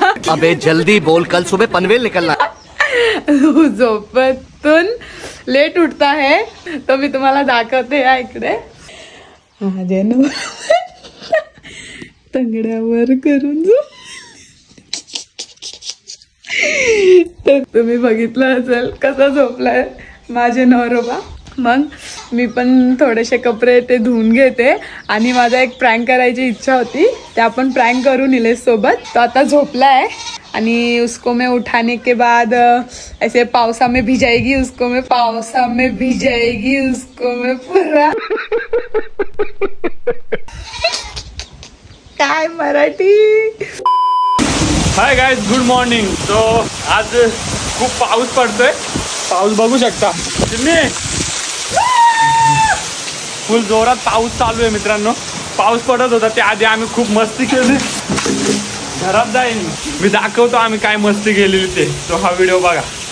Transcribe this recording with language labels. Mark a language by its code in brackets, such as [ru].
[hi] अबे जल्दी बोल, कल सुबह पनवेल निकलना। [mr] झोपेतून [hi] लेट उठता है, [mr] तो मी तुम्हाला दाखवते या इकडे। माझे नवरा तंगड्यावर करून तर तुम्ही बघितलं असेल कसा झोपलाय माझे नवरोबा। मग मी पण थोडेसे कपडे ते धुवून घेते आणि माझा एक प्रँक करायची इच्छा होती, ते आपण प्रँक करू निलेश सोबत। तो आता झोपलाय आणि [hi] उसको मैं उठाने के बाद ऐसे पावसा में भिजाएगी उसको मैं पूरा [mr] काय Marathi. [en] Hi guys, good morning. [mr] तो आज खूप पाऊस पडतोय, पाऊस बघू शकता तुम्ही, फुल जोरात पाऊस चालू आहे मित्रांनो। पाऊस पडत होता त्याआधी आम्ही खूप मस्ती केली। घरात जाईन मी दाखवतो आम्ही काय मस्ती केलेली ते, तो हा व्हिडिओ बघा।